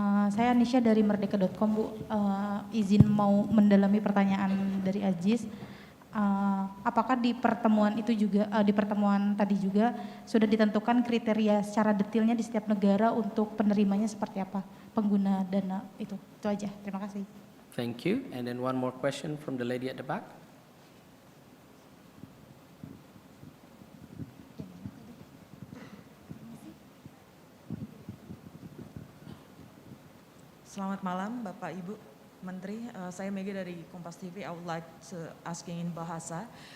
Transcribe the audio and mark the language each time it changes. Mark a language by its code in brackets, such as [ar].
[id] Saya Nisha dari merdeka.com Bu. Izin mau mendalami pertanyaan dari Ajis. Apakah di pertemuan itu juga, di pertemuan tadi juga sudah ditentukan kriteria secara detailnya di setiap negara untuk penerimanya seperti apa, pengguna dana itu? Itu aja, terima kasih. [en] Thank you. And then one more question from the lady at the back. [id] Selamat malam Bapak Ibu Menteri, saya Mega dari Kompas TV. [en] I would like to asking in bahasa.